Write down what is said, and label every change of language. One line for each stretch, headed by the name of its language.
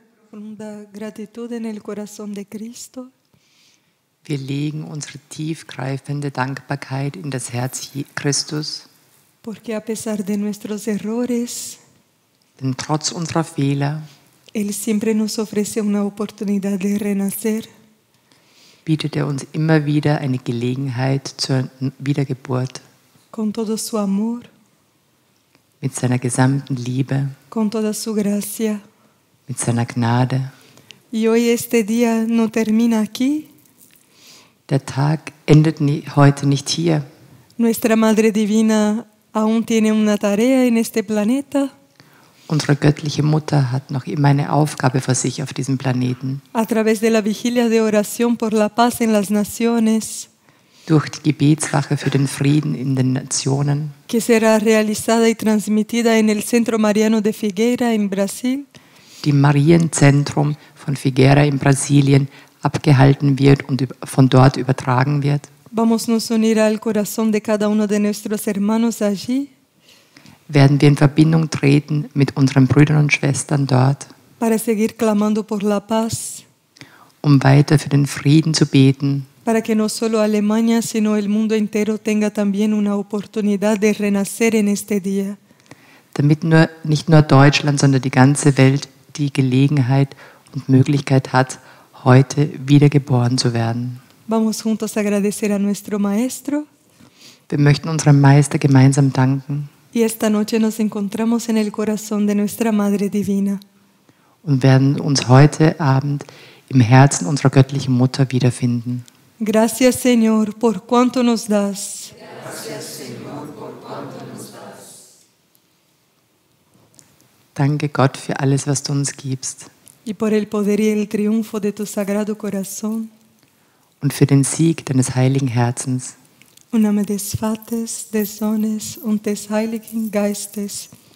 Spanish: profunda gratitud en el corazón de Cristo.
German: Wir legen unsere tiefgreifende Dankbarkeit in das Herz Christus,
Spanish: Porque a pesar de nuestros errores,
German: denn trotz unserer Fehler
Spanish: Él siempre nos ofrece una oportunidad de renacer.
German: bietet uns immer wieder eine Gelegenheit zur Wiedergeburt
Spanish: Con todo su amor,
German: mit seiner gesamten Liebe,
Spanish: con toda su gracia.
German: mit seiner Gnade.
Spanish: Y hoy este día no termina aquí.
German: Der Tag endet heute nicht hier.
Spanish: Nuestra Madre Divina aún tiene una tarea en este planeta.
German: Unsere göttliche Mutter hat noch immer eine Aufgabe für sich auf diesem Planeten.
Spanish: A través de la vigilia de oración por la paz en las naciones,
German: Durch die Gebetswache für den Frieden in den Nationen,
Spanish: que será realizada y transmitida en el Centro Mariano de Figueira en Brasil,
German: die im Marienzentrum von Figueira in Brasilien abgehalten wird und von dort übertragen wird.
Spanish: vamos nos unir al corazón de cada uno de nuestros hermanos allí
German: Werden wir in Verbindung treten mit unseren Brüdern und Schwestern dort,
Spanish: para seguir clamando por la paz,
German: weiter für den Frieden zu beten,
Spanish: para que no solo Alemania, sino el mundo entero tenga también una oportunidad de renacer en este día.
German: damit nicht nur Deutschland, sondern die ganze Welt die Gelegenheit und Möglichkeit hat, heute wiedergeboren zu werden.
Spanish: Vamos juntos a agradecer a nuestro Maestro
German: Wir möchten unserem Meister gemeinsam danken
Spanish: y esta noche nos encontramos en el corazón de nuestra Madre Divina.
German: und werden uns heute Abend im Herzen unserer göttlichen Mutter wiederfinden.
Spanish: Gracias, Señor, por cuanto nos das.
German: Danke Gott für alles, was du uns gibst
Spanish: Y por el poder y el triunfo de tu sagrado corazón.
German: und für den Sieg deines heiligen Herzens.
Spanish: En nombre
German: des Vaters, des Sohnes und des Heiligen Geistes.